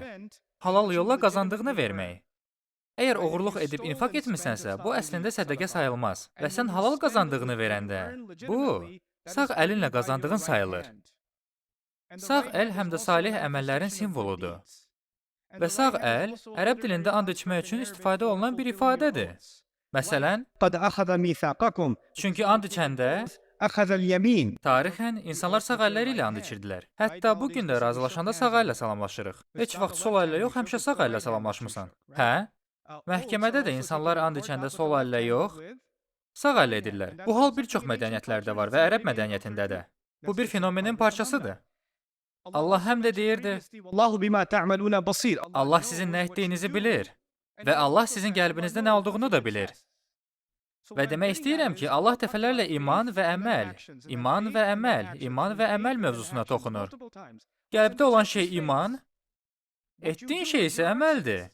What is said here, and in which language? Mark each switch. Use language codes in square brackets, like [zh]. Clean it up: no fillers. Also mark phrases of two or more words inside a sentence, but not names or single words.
[az] Halal yolla qazandığını vermək. Əgər oğurluq edib infaq etmisənsə, bu əslində sədəqə sayılmaz və sən halal qazandığını verəndə, bu, sağ əlinlə qazandığın sayılır. Sağ əl həm də salih əməllərin simvoludur. Və sağ əl, ərəb dilində and içmək üçün istifadə olunan bir ifadədir. Məsələn, [ar] قد أخذ ميثاقكم [az] çünki and içəndə, [ar] أخذ اليمين [az] tarixən insanlar sağ əlləri ilə and içirdilər. Hətta bu gün də razılaşanda sağ əllə salamlaşırıq. Heç vaxt sol əllə yox, həmişə sağ əllə salamlaşmısan. Hə? Məhkəmədə də insanlar and içəndə sol əllə yox, sağ əllə edirlər. Bu hal bir çox mədəniyyətlərdə var və ərəb mədəniyyətində də. Bu bir fenomenin parçasıdır. Allah həm də deyirdi, [ar] والله بما تعملون بصير. [az] Allah sizin nə etdiyinizi bilir və Allah sizin qəlbinizdə nə olduğunu da bilir. Və demək istəyirəm ki, Allah dəfələrlə iman və əməl mövzusuna toxunur. Qəlbdə olan şey iman, etdiyin şey isə əməldir.